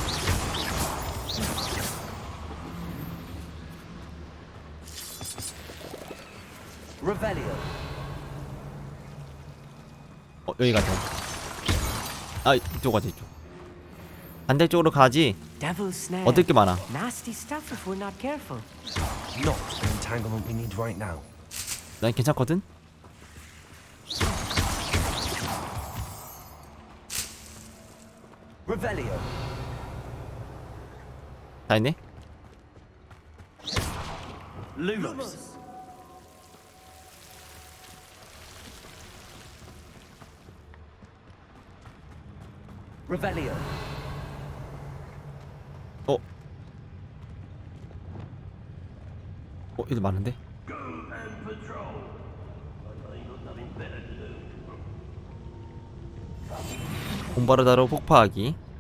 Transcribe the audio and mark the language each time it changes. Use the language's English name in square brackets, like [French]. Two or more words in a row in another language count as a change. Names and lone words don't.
[Korean] 여기 가자. 아, 이쪽 가자, 이쪽. 반대쪽으로 가지. 얻을 게 많아. [English] Nasty stuff if we're not careful. Not the entanglement we need right now. [Korean] 난 괜찮거든. 다 했네. Lumos. Revelio. 얘들 많은데? 봄바르다로 폭파하기.